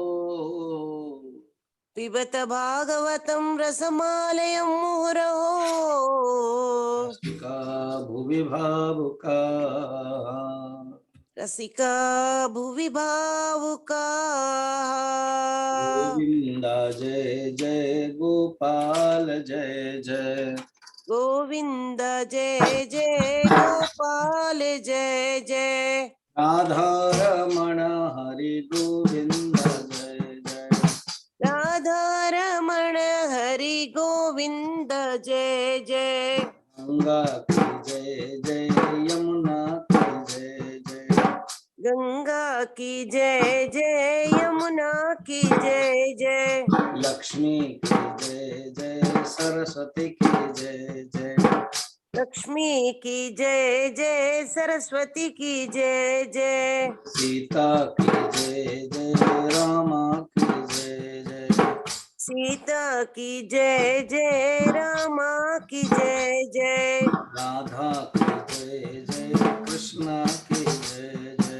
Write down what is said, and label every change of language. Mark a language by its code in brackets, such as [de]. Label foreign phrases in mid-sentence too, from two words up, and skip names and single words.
[sa] पिबत भागवतं रसमालयं मुहुरहो। रसिका भुवि भावुका रसिका भुवि भावुकाः। [hi] गोविंद जय जय गोपाल जय जय गोविंद जय जय गोपाल जय जय राधा रमण हरि गोविंद जय जय राधा रमण हरि गोविंद जय जय। गंगा की जय जय यमुना की जय जय गंगा की जय जय यमुना की जय जय लक्ष्मी की जय जय सरस्वती की जय जय लक्ष्मी की जय जय सरस्वती की जय जय सीता की जय जय रामा की जय जय सीता की जय जय रामा की जय जय राधा की जय जय कृष्णा की जय जय